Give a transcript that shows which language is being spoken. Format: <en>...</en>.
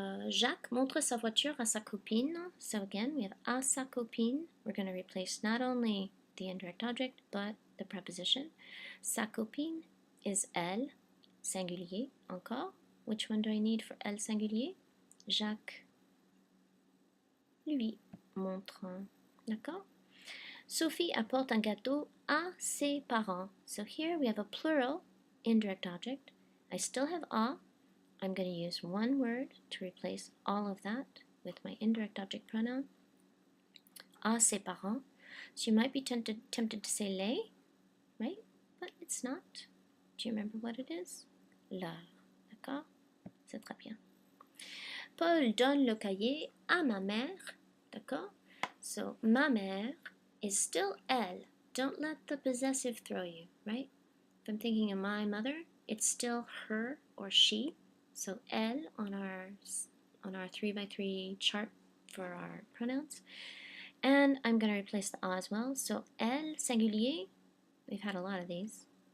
<fr>Jacques montre sa voiture à sa copine.</fr> <en>So again, we have à sa copine. We're going to replace not only the indirect object, but the preposition.</en> <fr>Sa copine</fr> <en>is</en> <fr>elle, singulier, encore.</fr> <en>Which one do I need for elle singulier?</en> <fr>Jacques lui montre. D'accord? Sophie apporte un gâteau à ses parents.</fr> <en>So here we have a plural indirect object. I still have a. I'm going to use one word to replace all of that with my indirect object pronoun.</en> <fr>À ses parents.</fr> <en>So you might be tempted to say les, right? But it's not. Do you remember what it is?</en> <fr>Leur. D'accord? C'est très bien. Paul donne le cahier à ma mère. D'accord?</fr> <en>So ma mère is still elle. Don't let the possessive throw you, right? If I'm thinking of my mother, it's still her or she. So elle on our 3x3 chart for our pronouns. And I'm going to replace the a as well. So elle singulier, we've had a lot of these.</en>